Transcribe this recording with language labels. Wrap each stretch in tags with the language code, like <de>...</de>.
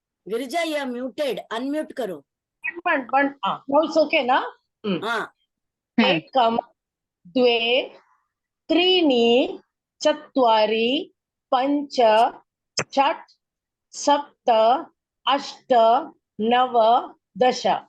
<en>Girija you are muted, unmute करो। now it's okay ना?</en> <hi>हाँ</hi> <sa>एकम द्वे त्रीणि चत्वारि पञ्च षट् सप्त अष्ट नव दश।</sa>